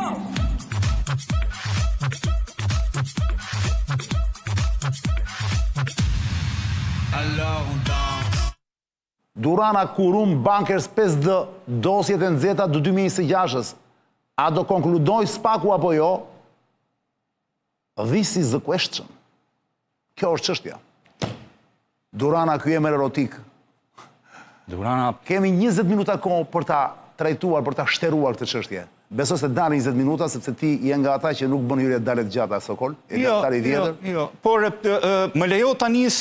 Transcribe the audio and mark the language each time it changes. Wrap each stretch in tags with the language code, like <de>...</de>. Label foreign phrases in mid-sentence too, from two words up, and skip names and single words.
<sq>Durana Kurum Bankers 5D, dosjet e nxehta të 2026-s. A do konkludoj Spaku apo jo?</sq> <en>This is the question.</en> <sq>Kjo është çështja. Durana, ky emër erotik. Durana... Kemi 20 minuta kohë për ta trajtuar, për ta shtëruar këtë çështje. Besoj se dalin 20 minuta, sepse ti je nga ata që nuk bën hyrje dalet gjata, Sokol. Jo. Por më lejo ta nis...</sq>